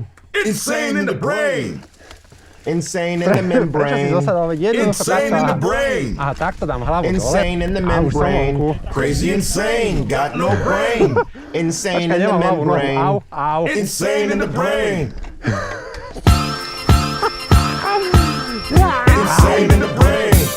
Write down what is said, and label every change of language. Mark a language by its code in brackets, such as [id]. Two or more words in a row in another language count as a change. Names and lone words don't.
[en] Insane in the brain. Insane in the membrane. Insane in the brain. [sk] Aha, takto dám hlavu dole. [en] Insane in the membrane. Crazy insane, got no brain. Insane in the membrane. Au, au. Insane in the brain. Insane in the brain.